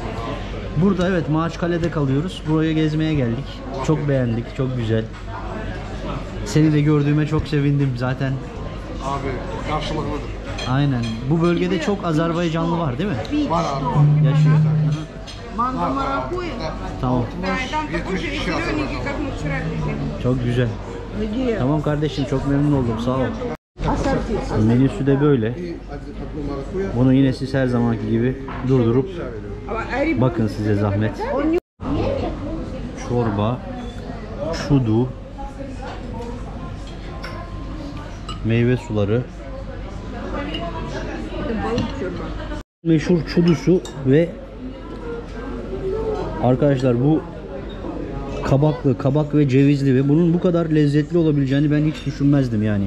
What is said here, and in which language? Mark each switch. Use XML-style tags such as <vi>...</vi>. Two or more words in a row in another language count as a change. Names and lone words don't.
<tr>Burada evet, Maatkale'de kalıyoruz. Buraya gezmeye geldik. Çok beğendik. Çok güzel. Seni de gördüğüme çok sevindim zaten. Abi karşılıklıdır. Aynen. Bu bölgede çok Azerbaycanlı var değil mi? Var abi. Yaşıyor. Mango marakuya. Tamam.</tr> <ru>Там такой же зелененький, как мы вчера видели.</ru> <tr>Çok güzel.</tr> <ru>Где?</ru> <tr>Tamam kardeşim, çok memnun oldum. Sağ ol. Menüsü de böyle. Bunu yine siz her zamanki gibi durdurup bakın, size zahmet. Çorba, çudu, meyve suları, meşhur çudusu ve arkadaşlar bu kabak ve cevizli ve bunun bu kadar lezzetli olabileceğini ben hiç düşünmezdim yani.</tr>